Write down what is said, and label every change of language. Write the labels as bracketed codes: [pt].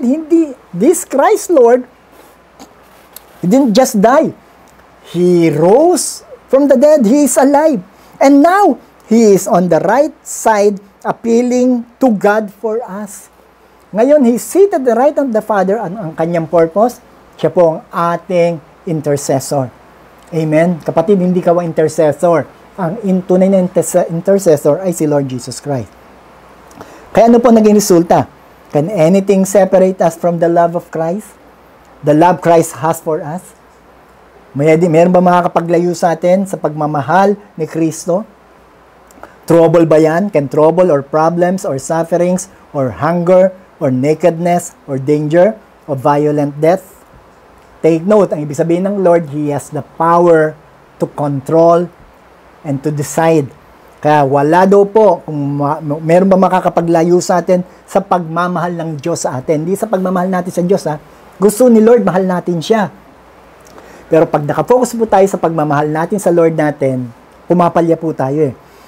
[en] Hindi, this Christ Lord, He didn't just die. He rose from the dead. He is alive. And now, He is on the right side appealing to God for us. Ngayon, He's seated at the right hand of the Father. [tl] Ang kanyang purpose, siya po ang ating intercessor. Amen? Kapatid, hindi ka intercessor. Ang tunay na intercessor ay si Lord Jesus Christ. Kaya ano po naging resulta? [en] Can anything separate us from the love of Christ? The love Christ has for us? [tl] Meron ba makakapaglayo sa atin sa pagmamahal ni Kristo? [en] Trouble ba yan? Can trouble or problems or sufferings or hunger or nakedness or danger or violent death? Take note, [tl] ang ibig sabihin ng [en] Lord, He has the power to control and to decide. [tl] Kaya wala daw po kung meron ba makakapaglayo sa atin sa pagmamahal ng Diyos sa atin. Hindi sa pagmamahal natin sa Diyos, ha? Gusto ni Lord, mahal natin siya. Pero pag nakafocus po tayo sa pagmamahal natin sa Lord natin, pumapalya po tayo eh.